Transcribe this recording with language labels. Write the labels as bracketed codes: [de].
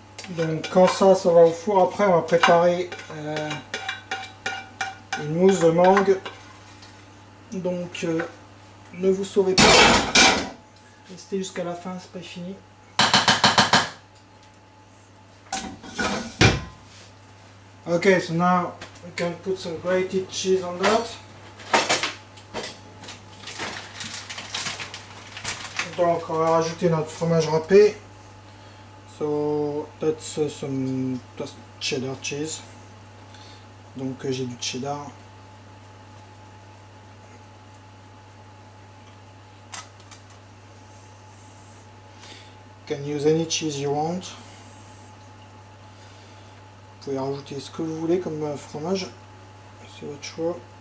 [fr] Donc quand ça va au four, après on va préparer une mousse de mangue. Donc ne vous sauvez pas, restez jusqu'à la fin, c'est pas fini. [en] Okay, so now we can put some grated cheese on that. [fr] Donc on va rajouter notre fromage râpé. [en] So that's some cheddar cheese. [fr] Donc j'ai du cheddar. [en] You can use any cheese you want. [fr] Vous pouvez rajouter ce que vous voulez comme fromage, c'est votre choix.